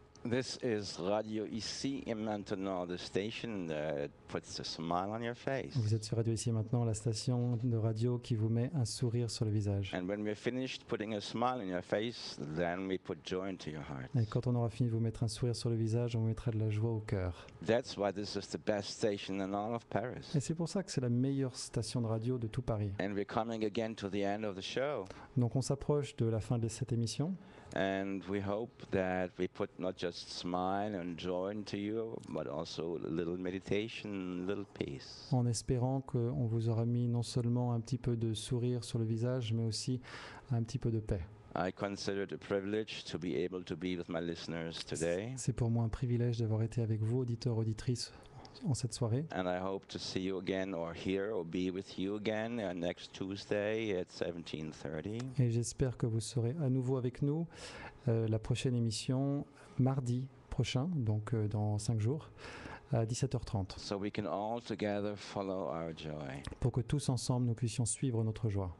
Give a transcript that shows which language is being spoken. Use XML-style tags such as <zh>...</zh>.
<en>This is Radio Ici et Maintenant, the station that puts a smile on your face.</en> <fr>Vous êtes sur Radio Ici et Maintenant, la station de radio qui vous met un sourire sur le visage.</fr> <en>And when we're finished putting a smile on your face, then we put joy into your heart.</en> <fr>Et quand on aura fini de vous mettre un sourire sur le visage, on vous mettra de la joie au cœur.</fr> <en>That's why this is the best station in all of Paris.</en> <fr>Et c'est pour ça que c'est la meilleure station de radio de tout Paris.</fr> <en>And we're coming again to the end of the show.</en> <fr>Donc on s'approche de la fin de cette émission.</fr> <en>And we hope that we put not just smile and joy into you, but also a little meditation, a little peace.</en> <fr>En espérant qu'on vous aura mis non seulement un petit peu de sourire sur le visage, mais aussi un petit peu de paix.</fr> <en>I consider it a privilege to be able to be with my listeners today.</en> <fr>C'est pour moi un privilège d'avoir été avec vous, auditeurs, auditrices, en cette soirée.</fr> <en>And I hope to see you again or hear or be with you again next Tuesday at 17:30.</en> <fr>Et j'espère que vous serez à nouveau avec nous la prochaine émission, mardi prochain, donc dans 5 jours, à 17h30,</fr> <en>So we can all together follow our joy.</en> <fr>pour que tous ensemble nous puissions suivre notre joie.</fr>